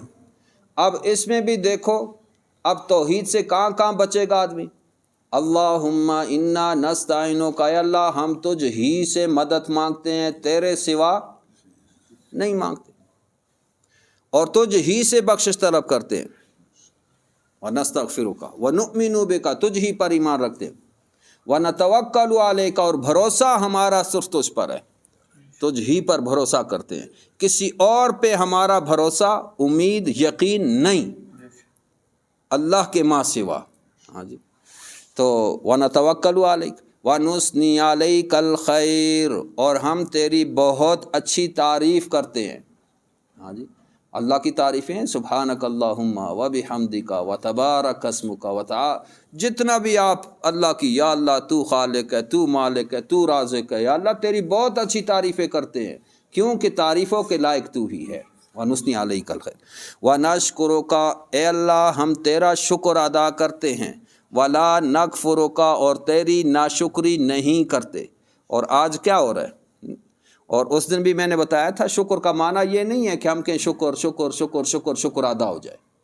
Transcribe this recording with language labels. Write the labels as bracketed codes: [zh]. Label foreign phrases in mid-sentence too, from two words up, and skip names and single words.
[hi] अब इसमें भी देखो, अब तौहीद से कहाँ बचेगा आदमी। [ar] اللهم إنا نستعينك, [hi] अल्लाह हम तुझ ही से मदद मांगते हैं, तेरे सिवा नहीं मांगते, और तुझ ही से बख्शिश तलब करते हैं। [ar] ونستغفرك ونؤمن بك, [hi] तुझ ही पर ईमान रखते हैं। [ar] ونتوكل عليك, [hi] और भरोसा हमारा सिर्फ तुझ पर है, तुझ ही पर भरोसा करते हैं, किसी और पे हमारा भरोसा उम्मीद यकीन नहीं, अल्लाह के माँ सिवा। हाँ जी, तो [ar] ونتوكل عليك ونثني عليك الخير, [hi] और हम तेरी बहुत अच्छी तारीफ़ करते हैं। हाँ जी, अल्लाह की तारीफ़ें, [ar] سبحانك اللهم وبحمدك وتبارك اسمك [hi] व जितना भी आप अल्लाह की, या अल्लाह तू खालिक है, तू मालिक है, तू राज़िक है, या अल्लाह तेरी बहुत अच्छी तारीफ़ें करते हैं, क्योंकि तारीफ़ों के लायक तू ही है। [ar] ونثني عليك الخير ونشكرك, [hi] ए अल्लाह हम तेरा शुक्र अदा करते हैं, [ar] ولا نكفرك, [hi] और तेरी नाशुक्री नहीं करते। और आज क्या हो रहा है, और उस दिन भी मैंने बताया था, शुक्र का माना ये नहीं है कि हम कहें शुक्र शुक्र शुक्र शुक्र शुक्र अदा हो जाए।